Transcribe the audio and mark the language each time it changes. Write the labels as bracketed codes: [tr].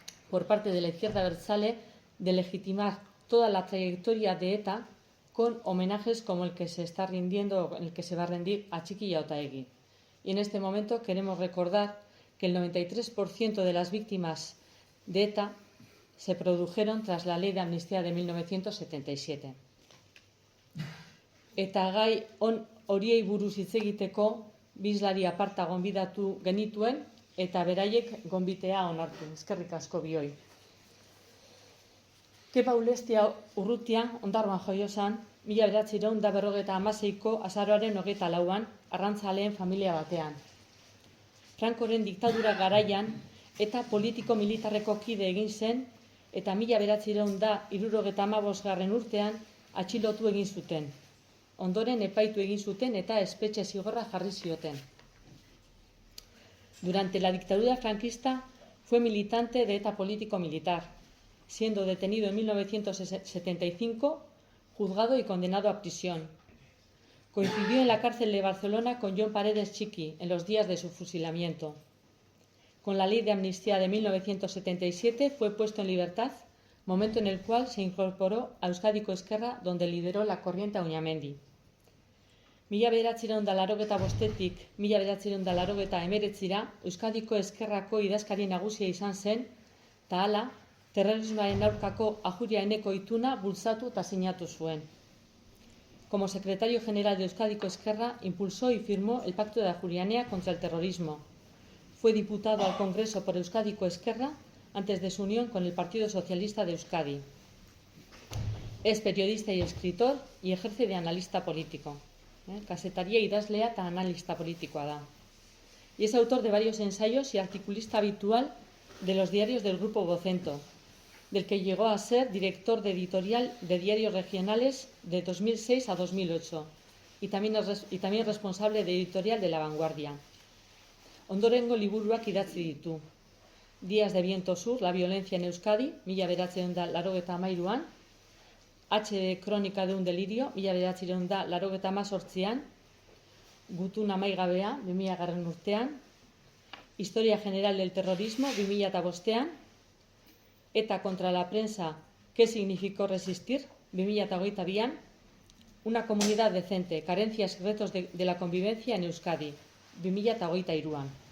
[es] por parte de la izquierda abertzale de legitimar toda la trayectoria de ETA con homenajes como el que se va a rendir a Txiki y a Otaegi. Y en este momento queremos recordar que el 93% de las víctimas de ETA se produjeron tras la Ley de Amnistía de 1977. [eu] Eta gai horiei buruz hitz egiteko bizlari aparta gonbidatu genituen eta beraiek gonbitea onartu. Eskerrik asko bioi. Kepa Ulestia Urrutia, Ondarroan jaio zan, 1956ko azaroaren 24an, arrantzaleen familia batean. Frankoren diktadura garaian eta politiko-militarreko kide egin zen eta 1975 urtean atxilotu egin zuten. Ondoren epaitu egin zuten eta espetxe zigorra jarri zioten. [es] Durante la dictadura franquista fue militante de ETA político-militar, siendo detenido en 1975, juzgado y condenado a prisión. Coincidió en la cárcel de Barcelona con Jon Paredes Txiki en los días de su fusilamiento. Con la Ley de Amnistía de 1977 fue puesto en libertad, momento en el cual se incorporó a Euskadiko Ezkerra, donde lideró la corriente Auñamendi. [eu] 1985-tik 1989 Euskadiko Ezkerrako idazkari nagusia izan zen, eta hala, terrorismoaren aurkako Ajuria Eneko ituna bultzatu eta sinatu zuen. [es] Como secretario general de Euskadiko Ezkerra, impulsó y firmó el Pacto de Ajuria Enea contra el terrorismo. Fue diputado al Congreso por Euskadiko Ezkerra antes de su unión con el Partido Socialista de Euskadi. Es periodista y escritor y ejerce de analista político. [eu] Kazetaria idazlea eta analista politikoa da. [es] y es autor de varios ensayos y articulista habitual de los diarios del Grupo Vocento, del que llegó a ser director de editorial de diarios regionales de 2006 a 2008 y también responsable de editorial de La Vanguardia. [eu] Ondorengo liburuak idatzi ditu. [es] Días de Viento Sur, la violencia en Euskadi, 1983an, H. Crónica de un delirio, 1988an, Gutun amaigabea, 2000 urtean, Historia general del terrorismo, 2005an, ETA contra la prensa, ¿qué significó resistir?, 2022an, Una comunidad decente, carencias y retos de la convivencia en Euskadi, 2023an.